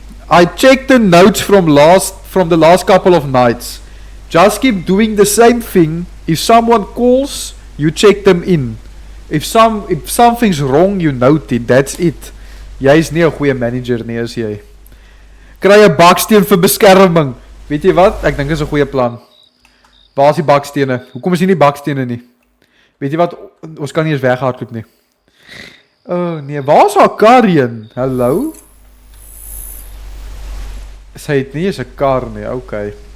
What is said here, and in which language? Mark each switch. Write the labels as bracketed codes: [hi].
[en] I checked the notes from the last couple of nights. Just keep doing the same thing. If someone calls, you check them in. If something's wrong, you note it. That's it. [af] Jy is nie 'n goeie manager nie, is jy. Kry 'n baksteen vir beskerming. Weet jy wat? Ek dink dit is 'n goeie plan. Waar is die bakstene? Hoekom is hier nie bakstene nie? Weet jy wat? Ons kan nie eens weghardloop nie. Oh nee, waar is haar kar heen? Hallo? Sy het nie eens 'n kar nie, okay.